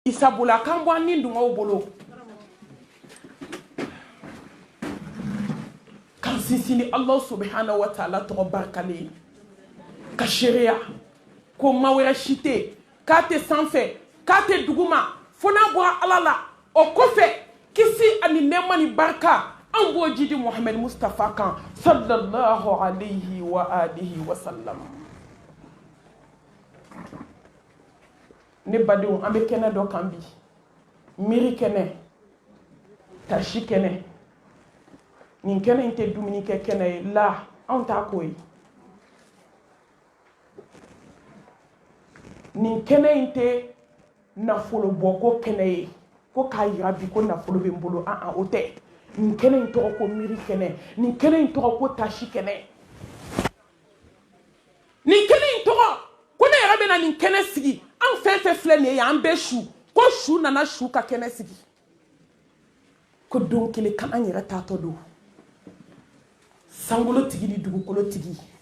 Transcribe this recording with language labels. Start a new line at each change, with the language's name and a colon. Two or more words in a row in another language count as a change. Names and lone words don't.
Bambara: isabula kambo ni dunga bolo kan sisini
Arabic: الله سبحانه وتعالى
Bambara: to barkali ka sharia ko mawera shite ka te sanfɛ ka te duguma fona bo alala o kofe kisi ani nema ni barka an bo jidi Muhammad Mustafa kan
Arabic: صلى الله عليه وآله وسلم
Bambara: ne badenw an bɛ kɛnɛ dɔ kan bi miiri kɛnɛ tasi kɛnɛ nin kɛnɛ in tɛ dumuni kɛ kɛnɛ ye la anw t'a ko ye nin kɛnɛ in tɛ nafolo bɔko kɛnɛ ye ko k'a yira bi ko nafolo bɛ n bolo o tɛ nin kɛnɛ in tɔgɔ ko miiri kɛnɛ nin kɛnɛ in tɔgɔ ko tasi kɛnɛ nin kɛnɛ in tɔgɔ ko ne yɛrɛ bɛna nin kɛnɛ sigi an fɛn fɛn filɛ nin ye an bɛ su ko su nana su ka kɛnɛ sigi ko don kelen kan an yɛrɛ taatɔ don sankolo tigi ni dugukolo tigi